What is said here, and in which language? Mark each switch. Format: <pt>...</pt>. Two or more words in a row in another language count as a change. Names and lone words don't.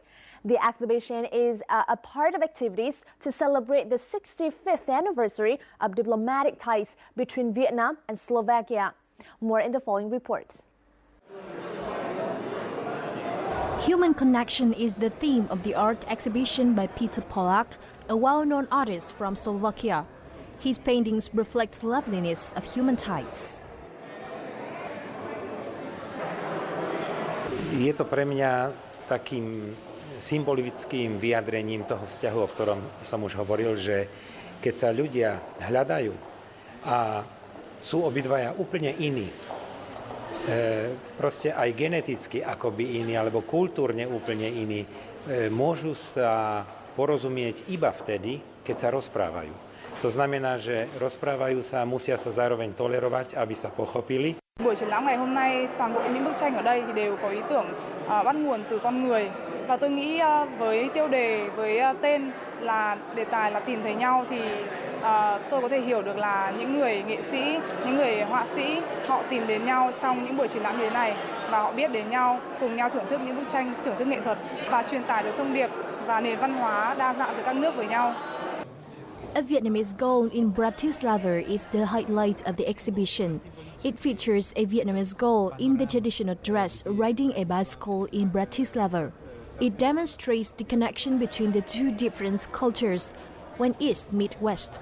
<en>The exhibition is a part of activities to celebrate the 65th anniversary of diplomatic ties between Vietnam and Slovakia. More in the following reports. Human connection is the theme of the art exhibition by Peter Polak, a well-known artist from Slovakia. His paintings reflect the loveliness of human ties.</en> <sk>Je to pre mňa takým symbolickým vyjadrením toho vzťahu, o ktorom som už hovoril, že keď sa ľudia hľadajú a sú obidvaja úplne iní, proste aj geneticky akoby iní, alebo kultúrne úplne iní, môžu sa porozumieť iba vtedy, keď sa rozprávajú. To znamená, že rozprávajú sa, musia sa zároveň tolerovať, aby sa pochopili.</sk> <vi>Buổi triển lãm ngày hôm nay, toàn bộ những bức tranh ở đây thì đều có ý tưởng bắt nguồn từ con người Và tôi nghĩ với tiêu đề, với tên là đề tài là tìm thấy nhau thì tôi có thể hiểu được là những người nghệ sĩ, những người họa sĩ họ tìm đến nhau trong những buổi triển lãm như thế này và họ biết đến nhau, cùng nhau thưởng thức những bức tranh, thưởng thức nghệ thuật và truyền tải được thông điệp và nền văn hóa đa dạng từ các nước với nhau.</vi> <en>A Vietnamese gold in Bratislava is the highlight of the exhibition. It features a Vietnamese girl in the traditional dress riding a bicycle in Bratislava. It demonstrates the connection between the two different cultures when East meet West.</en>